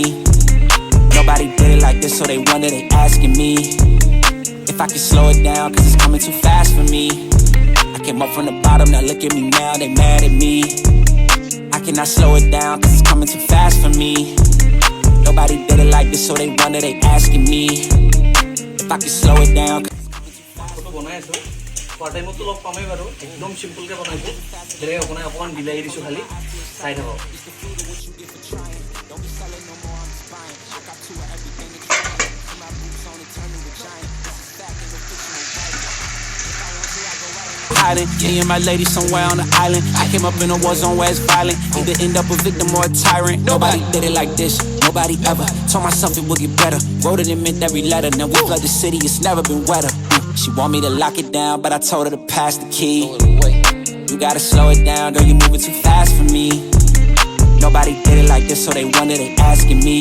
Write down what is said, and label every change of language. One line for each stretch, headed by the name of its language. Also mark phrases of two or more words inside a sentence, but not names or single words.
English: Nobody did it like this, so they wonder, they asking me if I can slow it down, cause it's coming too fast for me. I came up from the bottom, now look at me now, they mad at me. I cannot slow it down, cause it's coming too fast for me. Nobody did it like this, so they wonder, they asking me if I can slow it down.
Assamese: খোৱা টাইমতো লগ পামেই বাৰু, একদম চিম্পলকৈ বনাইছোঁ, যেনেকৈ বনাই অকণমান বিলাহী দিছোঁ খালি, চাই থাকক।
English: Me and my lady somewhere on the island. I came up in a war zone where it's violent. Either end up a victim or a tyrant. Nobody did it like this, nobody ever. Told myself it would get better. Wrote it in mint every letter. Now we flood the city, it's never been wetter. She want me to lock it down, but I told her to pass the key. You gotta slow it down, girl, you moving too fast for me. Nobody did it like this, so they wonder, they asking me.